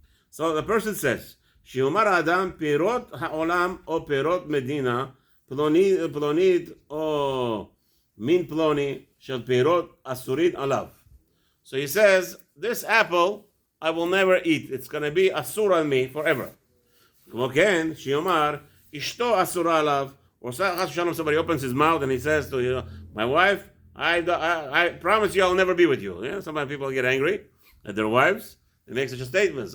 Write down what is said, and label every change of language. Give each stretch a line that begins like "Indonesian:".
English: So the person says,
Hebrew: שיאמר האדם פירות העולם או פירות מדינה פלונית או מין פלוני של פירות אסורית עליו.
English: So he says, this apple I will never eat. It's going to be asur on me forever.
Hebrew: כמו כן, שיאמר אשתו אסורה עליו.
English: Or somebody opens his mouth and he says to you, my wife, I promise you I'll never be with you. Yeah? Sometimes people get angry at their wives. They make such a statement.